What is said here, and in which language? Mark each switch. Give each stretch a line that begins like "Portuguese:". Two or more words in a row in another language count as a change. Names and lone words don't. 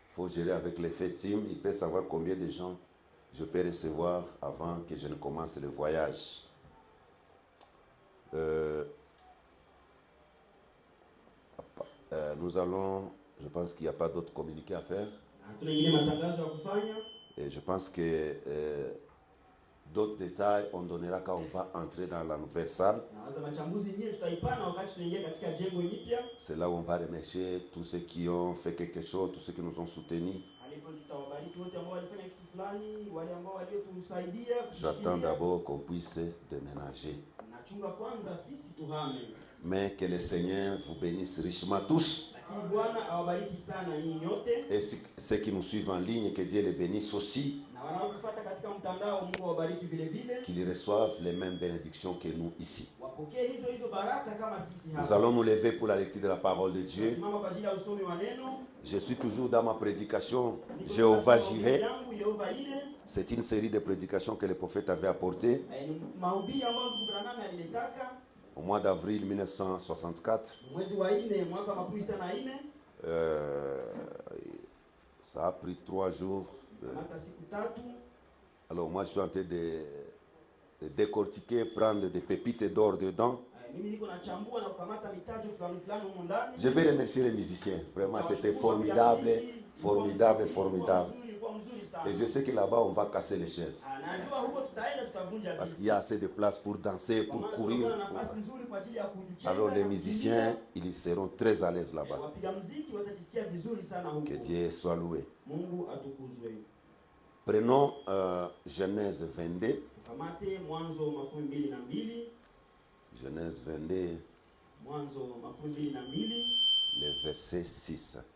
French: Il faut gérer avec les frères Tim. Il peut savoir combien de gens je peux recevoir avant que je ne commence le voyage. Nous allons, je pense qu'il n'y a pas d'autres communiqués à faire.
Swahili: Hatuna ingine matangazo ya kufanya.
French: Et je pense que d'autres détails on donnera quand on va entrer dans la nouvelle salle.
Swahili: Nawaza machambuzi nyingine tutaipana wakati tunaingia katika jengo jipya.
French: C'est là où on va remercier tous ceux qui ont fait quelque chose, tous ceux qui nous ont soutenus.
Swahili: Alipo tutawabariki wote ambao walifanya kitu fulani, wale ambao waliotusaidia.
French: J'attends d'abord qu'on puisse déménager.
Swahili: Nachunga kwanza sisi tuhame.
French: Mais que le Seigneur vous bénisse richement tous.
Swahili: Lakini Bwana awabariki sana nyinyi nyote.
French: Et ceux qui nous suivent en ligne, que Dieu les bénisse aussi.
Swahili: Na wanaotufuata katika mtandao, Mungu awabariki vile vile.
French: Qu'ils reçoivent les mêmes bénédictions que nous ici.
Swahili: Wapokee hizo baraka kama sisi hapa.
French: Nous allons nous lever pour la lecture de la parole de Dieu.
Swahili: Simama kwa ajili ya usomi wa neno.
French: Je suis toujours dans ma prédication Jéhovah Jireh.
Swahili: Yehova ile.
French: C'est une série de prédications que le prophète avait apportées
Swahili: Ni mahubiri ambayo ndugu Branham alilitaka
French: au mois d'avril 1964.
Swahili: mwezi wa 4 mwaka wa 1964.
French: Ça a pris 3 jours.
Swahili: Hata siku 3.
French: Alors moi je suis en train de décortiquer, prendre des pépites d'or dedans.
Swahili: Mimi niko nachambua na kukamata mitajo fulani fulani huko ndani.
French: Je vais remercier les musiciens. Vraiment c'était formidable, formidable, formidable. Et je sais que là-bas on va casser les chaises.
Swahili: Najua huko tutaenda tutavunja.
French: Parce qu'il y a assez de place pour danser, pour courir. Alors les musiciens, ils seront très à l'aise là-bas. Que Dieu soit loué. Prenons Genèse 22. Genèse 22, le verset 6.